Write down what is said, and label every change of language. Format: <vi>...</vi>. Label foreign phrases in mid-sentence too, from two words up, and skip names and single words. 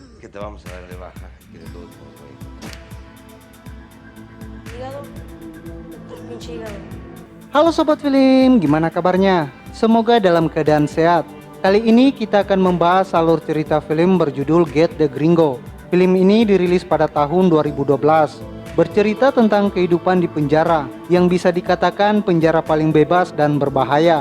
<es>ahorita vamos a darle baja, que de todos modos voy a encontrar. Hígado. Pinche hígado.</es> <id>Halo Sobat Film, gimana kabarnya? Semoga dalam keadaan sehat. Kali ini kita akan membahas alur cerita film berjudul Get the Gringo. Film ini dirilis pada tahun 2012. Bercerita tentang kehidupan di penjara, yang bisa dikatakan penjara paling bebas dan berbahaya.</id>